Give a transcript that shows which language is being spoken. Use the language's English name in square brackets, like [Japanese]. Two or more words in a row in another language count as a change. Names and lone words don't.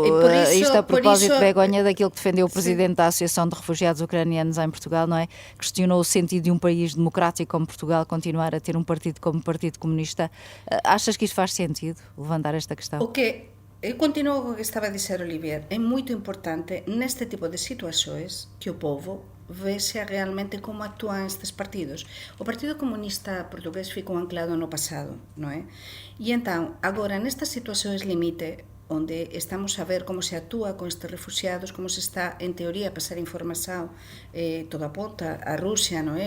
[Portuguese] E por isso- isto a por propósito, isso- Begonha, daquilo que defendeu o Sim. Presidente da Associação de Refugiados Ucranianos em Portugal, não é? Questionou o sentido de um país democrático como Portugal continuar a ter um partido como o Partido Comunista. Achas que isto faz sentido, levantar esta questão? [Galician] O que eu continuo com o que estaba a dizer Olivier, é moito importante neste tipo de situações que o povo vexa realmente como actúan estes partidos. O Partido Comunista Portugués ficou anclado no pasado, non é? E entón, agora nestas [Portuguese] situações limite, [Galician] onde estamos a ver como se actúa con estes refugiados, como se está, en teoría, a pasar información, todo aponta a Rusia, non é?